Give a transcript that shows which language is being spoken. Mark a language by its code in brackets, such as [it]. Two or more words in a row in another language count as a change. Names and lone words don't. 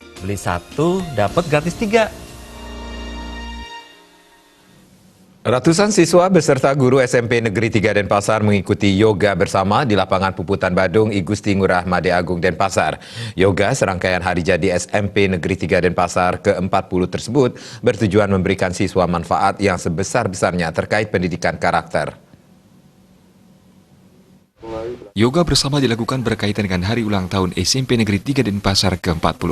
[id] beli satu dapat gratis 3. Ratusan siswa beserta guru SMP Negeri 3 Denpasar mengikuti yoga bersama di lapangan Puputan Badung I Gusti Ngurah Made Agung Denpasar. Yoga serangkaian hari jadi SMP Negeri 3 Denpasar ke-40 tersebut bertujuan memberikan siswa manfaat yang sebesar-besarnya terkait pendidikan karakter. Yoga bersama dilakukan berkaitan dengan hari ulang tahun SMP Negeri 3 Denpasar ke-40.